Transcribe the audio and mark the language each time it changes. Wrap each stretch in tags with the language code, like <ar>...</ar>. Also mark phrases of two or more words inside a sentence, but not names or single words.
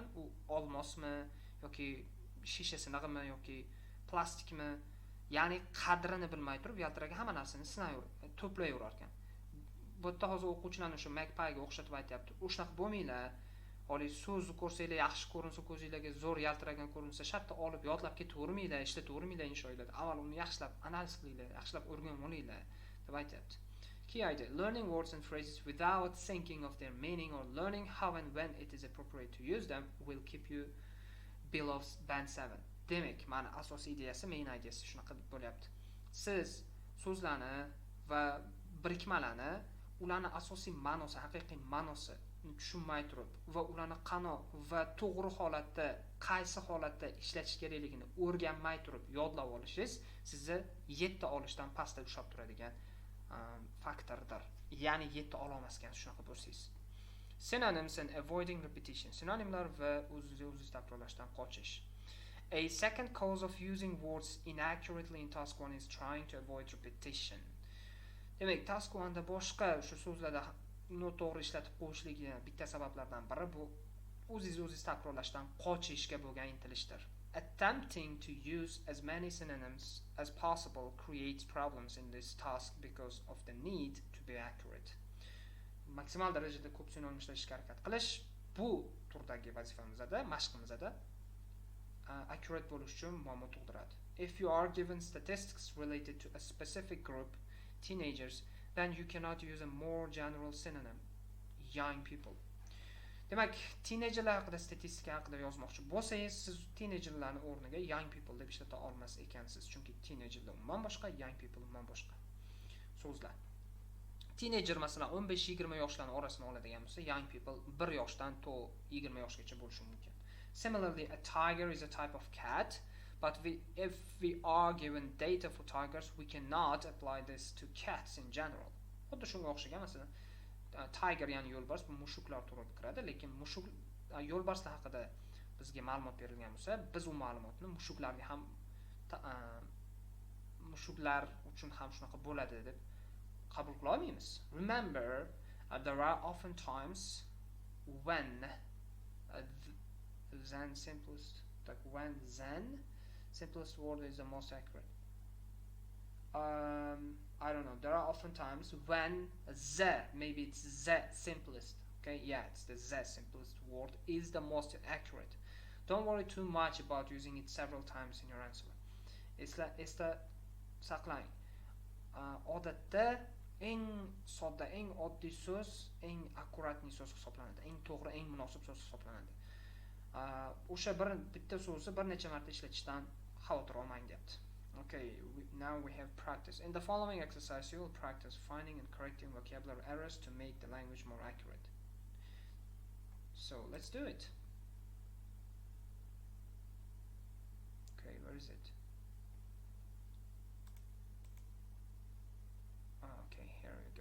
<uz>U olmosmi yoki shisha sinig'imi yoki plastikmi, ya'ni qadrini bilmay turib yaltiragan hamma narsani to'playverar ekan. Bu yerda hozir o'quvchilarni o'sha magpie'ga o'xshatib aytyapti. O'shanaqa bo'lmanglar. Oliy so'zni ko'rsanglar, yaxshi ko'rinsa, ko'zingizga zo'r yaltiragan ko'rinsa, shartta olib yodlab ketavermanglar, ishlatavermanglar insholarda. Avval uni yaxshilab analiz qilinglar, yaxshilab o'rganib olinglar deb aytyapti.</uz> <en>Key idea: learning words and phrases without thinking of their meaning or learning how and when it is appropriate to use them will keep you below band 7.</en> <uz>Demak, mana asosiy ideyasi, main ideyasi shunaqa bo'lyapti. Siz so'zlarni va birikmalarni, ularni asosiy ma'nosi, haqiqiy ma'nosi tushunmay turib va ularni qano va to'g'ri holatda, qaysi holatda ishlatish kerakligini o'rganmay turib yodlab olishingiz sizni 7 olishdan pastda tushib turadigan faktordir. Ya'ni 7 ololmaskan shunaqa bo'lsangiz.</uz> <en>Synonyms and avoiding repetition.</en> <uz>Sinonimlar va o'z-o'zingizni takrorlashdan qochish.</uz> <en>A second cause of using words inaccurately in task 1 is trying to avoid repetition.</en> <uz>Demak, task 1da boshqa shu so'zlarda noto'g'ri ishlatib qo'yishligiga bitta sabablardan biri bu o'zingiz takrorlashdan qochishga bo'lgan intilishdir.</uz> <en>Attempting to use as many synonyms as possible creates problems in this task because of the need to be accurate.</en> <uz>Maksimal darajada ko'p sinonim ishlatishga harakat qilish bu turdagi vazifamizda, mashqimizda accurate bo'lish uchun muammo tug'diradi.</uz> <en>If you are given statistics related to a specific group, teenagers, then you cannot use a more general synonym, young people.</en> <uz>Demak, teenagerlar haqida statistika haqida yozmoqchi bo'lsangiz, siz teenagerlarning o'rniga</uz> <en>young people</en> <uz>deb ishlata olmas ekansiz, chunki teenagerlar umuman boshqa,</uz> <en>young people</en> <uz>umuman boshqa so'zlar. Teenager masalan 15-20 yoshlarning orasini oladigan bo'lsa,</uz> <en>young people</en> <uz>1 yoshdan to 20 yoshgacha bo'lishi mumkin.</uz> <en>Similarly, a tiger is a type of cat, but if we are given data for tigers, we cannot apply this to cats in general.</en> <uz>Xuddi shunga o'xshagan masalan, tiger ya'ni yo'lbars bu mushuklar turiga kiradi, lekin yo'lbarslar haqida bizga ma'lumot berilgan bo'lsa, biz u ma'lumotni mushuklarga ham mushuklar uchun ham shunaqa bo'ladi deb qabul qila olmaymiz.</uz> <en>Remember, there are often times when than simplest, like when than simplest word is the most accurate. I don't know. There are often times when the, maybe it's the simplest. Okay, yeah, it's the simplest word is the most accurate. Don't worry too much about using it several times in your answer.</en> <uz>Esda saqlang. Odatda eng sodda, eng oddiy so'z eng akkuratniy so'z hisoblanadi. Eng to'g'ri, eng munosib so'z hisoblanadi. O'sha bitta so'zni bir necha marta ishlatishdan xavotir olmang deyapti.</uz> <en>Okay, now we have practice. In the following exercise, you will practice finding and correcting vocabulary errors to make the language more accurate. So let's do it. Okay, where is it? Okay, here we go.</en>